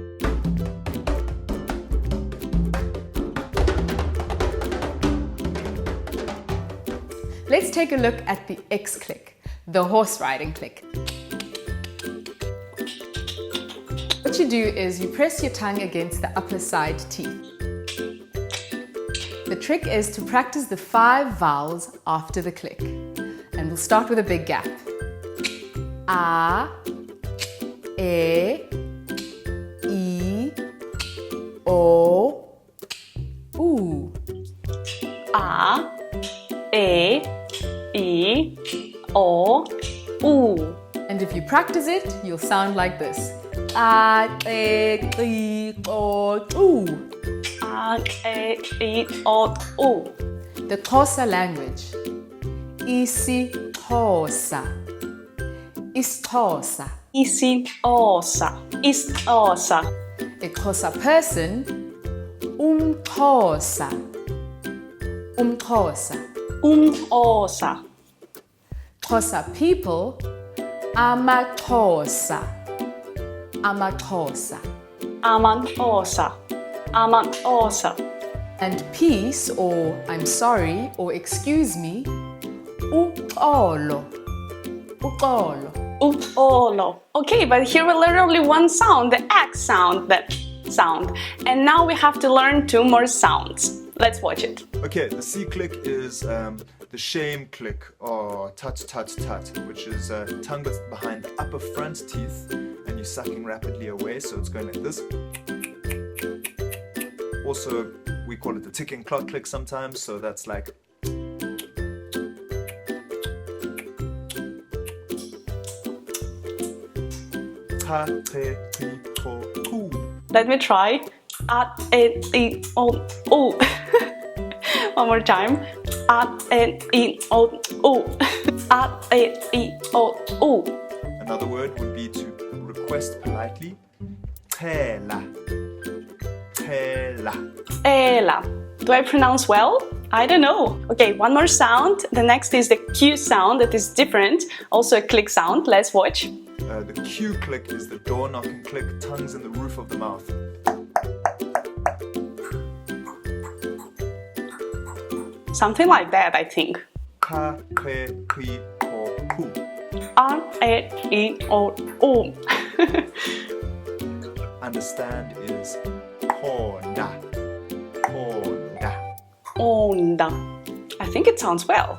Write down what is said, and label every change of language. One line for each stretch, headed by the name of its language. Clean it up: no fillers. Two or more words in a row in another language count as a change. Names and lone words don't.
English: Let's take a look at the X click, the horse riding click. What you do is you press your tongue against the upper side teeth. The trick is to practice the 5 vowels after the click. And we'll start with a big gap.
Xhosa: A, E, I, O, U. A, E, I, O, U.
English: And if you practice it, you'll sound like this.
Xhosa: A, E, I, O, U. A, E, I, O, U.
English: The Xhosa language. Xhosa. Xhosa. Xhosa. Xhosa. A Xhosa person. Xhosa. Xhosa. Xhosa. Xhosa people. AmaXhosa.
Xhosa: AmaXhosa. AmaXhosa. AmaXhosa.
English: And peace, or I'm sorry, or excuse me,
Xhosa: uxolo. Uxolo. Uxolo.
English: Okay, but here we learned only one sound, the X sound, that sound. And now we have to learn 2 more sounds. Let's watch it. Okay, the C click is the shame click, or tut tut tut, which is tongue that's behind the upper front teeth and you're sucking rapidly away, so it's going like this. Also, we call it the ticking clock click sometimes, so that's like.
Xhosa: Ta, te, ti, ko, ku.
English: Let me try.
Xhosa: A, E, I, O, U.
English: One more time.
Xhosa: A, E, I, O, U. A, E, I, O, U.
English: Another word would be to request politely.
Xhosa: Tela. Tela.
English: Ela. Do I pronounce well? I don't know. Okay, one more sound. The next is the Q sound that is different. Also a click sound. Let's watch. The Q click is the door knocking click, tongues in the roof of the mouth. Something like that, I think.
Xhosa: Ka, ke, ki, ko, ku. A, E, I, O, U.
English: Understand is honda.
Xhosa: Honda.
English: Onda. I think it sounds well.